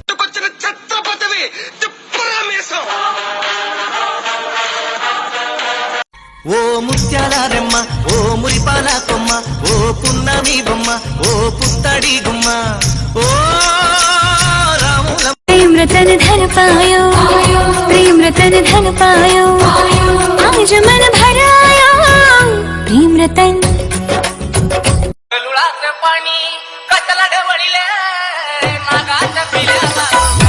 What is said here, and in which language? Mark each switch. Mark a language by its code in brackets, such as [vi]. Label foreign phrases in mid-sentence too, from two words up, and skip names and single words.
[te] ఓ ముత్యాల రెమ్మ, ఓ మురిపాల కొమ్మ, ఓ పున్నమి బొమ్మ, ఓ పుత్తడి గుమ్మ, ఓ రాముల [hi] प्रेम रतन धन पायो, प्रेम रतन धन पायो, आज मन भराया प्रेम रतन. [mr] पाणी कचला ढवळीले नागाच्या पिल्याला